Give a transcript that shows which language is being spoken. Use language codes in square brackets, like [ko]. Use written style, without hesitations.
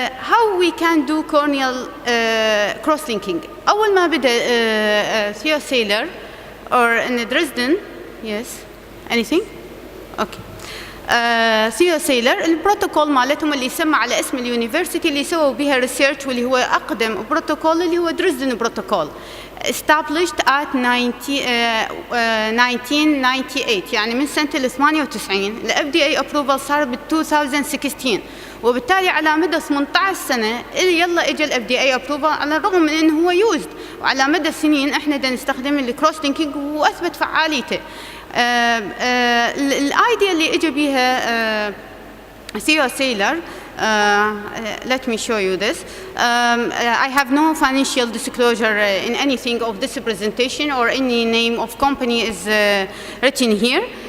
[en] How we can do corneal cross linking. [ar] اول ما بدا Theo Seiler or in Dresden. [en] Yes, anything? Okay. [ar] Theo Seiler البروتوكول مالتهم اللي يسمى على اسم اليونيفرسيتي اللي سووا بها ريسيرش واللي هو أقدم بروتوكول اللي هو دريسدن بروتوكول [en] established at 1998 [ar] يعني من سنة ال 98. ال FDA approval صار بال 2016 وبالتالي على مدى 18 سنة يلا اجى ال FDA approval على الرغم من انه هو used وعلى مدى سنين احنا دا نستخدم الكروس لينكينج واثبت فعاليته. الايديا اللي اجى بيها Theo Seiler, [en] let me show you this. I have no financial disclosure in anything of this presentation or any name of company is written here.